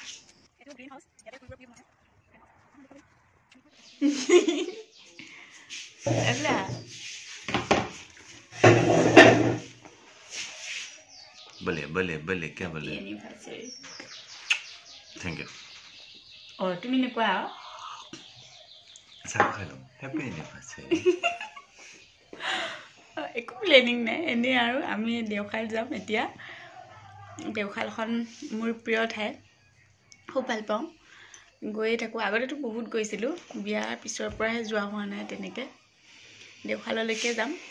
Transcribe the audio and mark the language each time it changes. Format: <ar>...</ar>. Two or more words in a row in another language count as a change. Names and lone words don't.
<hi>बोले क्या बोले</hi> <en>thank you</en> <as>আৰু তুমি নে কোৱা</as> <hi>सब खालो</hi> <en>happy anniversary</en> <as>একো প্লেনিং নাই এনে আৰু আমি দেওখাল যাম এতিয়া দেওখালখন মোৰ প্ৰিয় ঠাই খুব ভাল পাওঁ গৈ থাকো আগতেতো বহুত গৈছিলো বিয়াৰ পিছৰ পৰাহে যোৱা হোৱা নাই তেনেকে দেওখাললৈকে যাম</as>